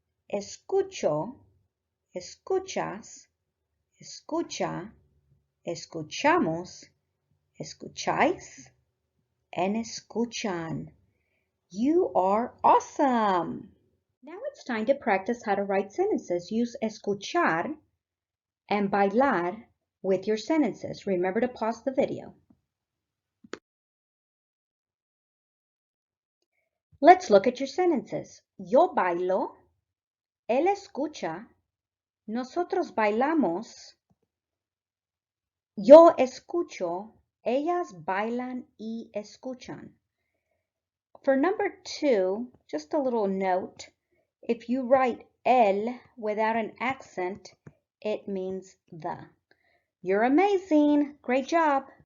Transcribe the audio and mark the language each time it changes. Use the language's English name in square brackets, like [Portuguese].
[Spanish] Escucho, escuchas, escucha, escuchamos, escucháis, and escuchan. [English] You are awesome! Now it's time to practice how to write sentences. Use escuchar and bailar with your sentences. Remember to pause the video. Let's look at your sentences. [Spanish] Yo bailo, él escucha, nosotros bailamos, yo escucho, ellas bailan y escuchan. [English] For number 2, just a little note. If you write el without an accent, it means the. You're amazing. Great job.